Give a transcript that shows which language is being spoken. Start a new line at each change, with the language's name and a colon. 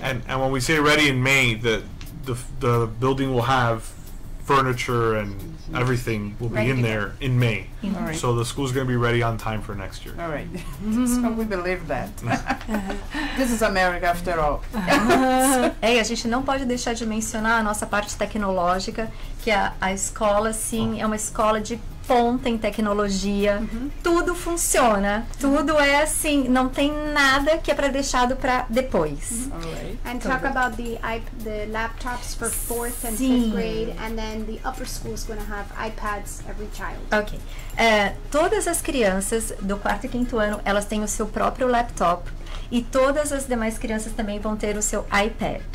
English: And when we say ready in May, the building will have furniture and everything will be in there in May. Right. So the school's going to be ready on time for next year. All right. So we believe that. This is America after all.
Portuguese: E a gente não pode deixar de mencionar a nossa parte tecnológica, que a escola, sim, é uma escola de ponta em tecnologia. Tudo funciona, tudo é assim, não tem nada que é para deixado para depois.
English: Alright. And talk about the laptops for 4th and 5th grade, and then the upper school is going to have iPads every child. Ok.
Portuguese: Todas as crianças do 4º e 5º ano, elas têm o seu próprio laptop. E todas as demais crianças também vão ter o seu iPad.